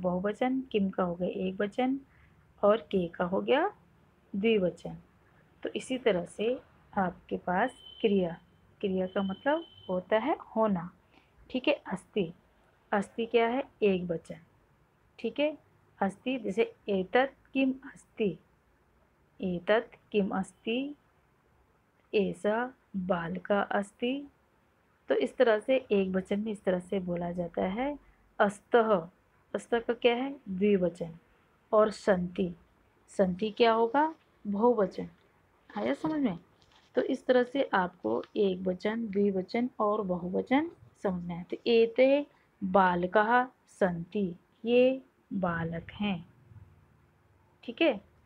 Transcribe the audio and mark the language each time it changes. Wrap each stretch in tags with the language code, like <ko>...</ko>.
<hi>बहुवचन, किम का हो गया एक वचन, और के का हो गया द्विवचन। तो इसी तरह से आपके पास क्रिया, क्रिया का मतलब होता है होना। ठीक है। अस्ति, अस्ति क्या है? एक वचन। ठीक है।</hi> <sa>अस्ति, जैसे एतत् किम अस्ति, एतत् किम अस्ति, एषा बालिका अस्ति।</sa> <hi>तो इस तरह से एक वचन में इस तरह से बोला जाता है। अस्तः, अस्तः का क्या है? द्विवचन। और संति, संति क्या होगा? बहुवचन। आया समझ में? तो इस तरह से आपको एक वचन, द्विवचन और बहुवचन समझना है। तो</hi> <sa>एते बालकाः सन्ति,</sa> <hi>ये बालक हैं। ठीक है।</hi>